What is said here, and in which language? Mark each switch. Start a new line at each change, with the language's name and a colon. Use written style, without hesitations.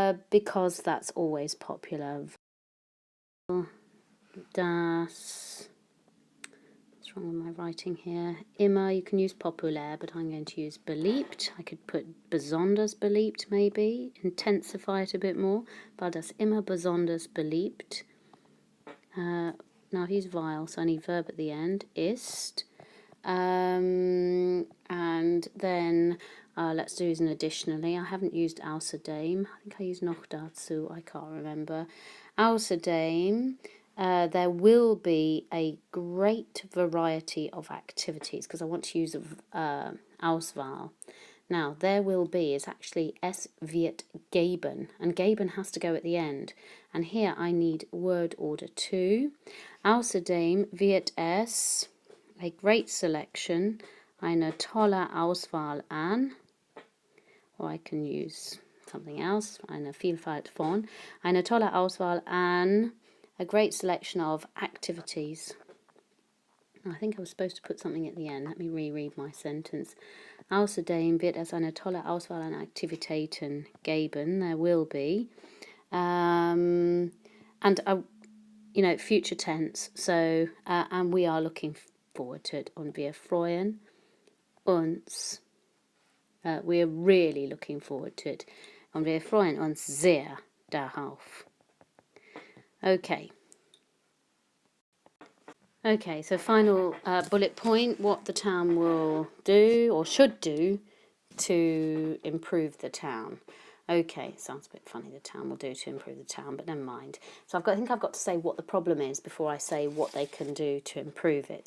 English: Because that's always popular. Das. What's wrong with my writing here? Immer, you can use populär, but I'm going to use beliebt. I could put
German: besonders beliebt
English: maybe, intensify it a bit more.
German: Weil das immer besonders beliebt.
English: Now he's vile, so I need verb at the end. Ist. And then let's do an additionally. I haven't used außerdem. I think I used
German: noch dazu.
English: I can't remember. Außerdem, there will be a great variety of activities because I want to use Auswahl. Now, there will be is actually
German: es wird geben,
English: and geben has to go at the end. And here I need word order 2.
German: Außerdem wird es
English: a great selection,
German: eine tolle Auswahl an,
English: or I can use something else,
German: eine Vielfalt von,
English: eine tolle Auswahl an, a great selection of activities. I think I was supposed to put something at the end. Let me reread my sentence.
German: Außerdem wird es eine tolle Auswahl an Aktivitäten geben.
English: There will be. And, future tense. So, and we are looking forward to it.
German: Und wir freuen uns.
English: We're really looking forward to it.
German: Und wir freuen uns sehr darauf. Okay.
English: Okay, so final bullet point, what the town will do or should do to improve the town. Okay, sounds a bit funny, the town will do to improve the town, but never mind. So I think I've got to say what the problem is before I say what they can do to improve it.